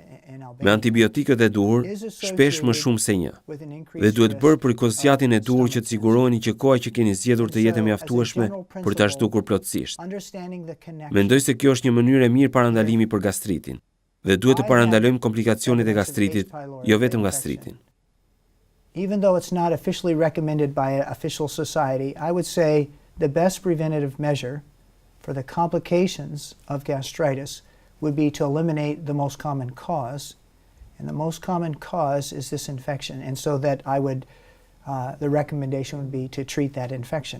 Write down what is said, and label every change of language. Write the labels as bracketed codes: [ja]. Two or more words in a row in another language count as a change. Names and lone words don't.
[sq] Me antibiotikët e duhur, shpesh më shumë se një. Dhe duhet bërë përkursjatin e duhur që të siguroheni që koha që keni zgjedhur të jetë mjaftueshme për ta zhdukur plotësisht. Mendoj se kjo është një mënyrë e mirë parandalimi për gastritin. Dhe duhet të parandalojmë komplikacionet e gastritit, jo vetëm gastritin. [en] Even though it's not officially recommended by an official society, I would say the best preventative measure for the complications of gastritis would be to eliminate the most common cause. And the most common cause is this infection. And so that the recommendation would be to treat that infection.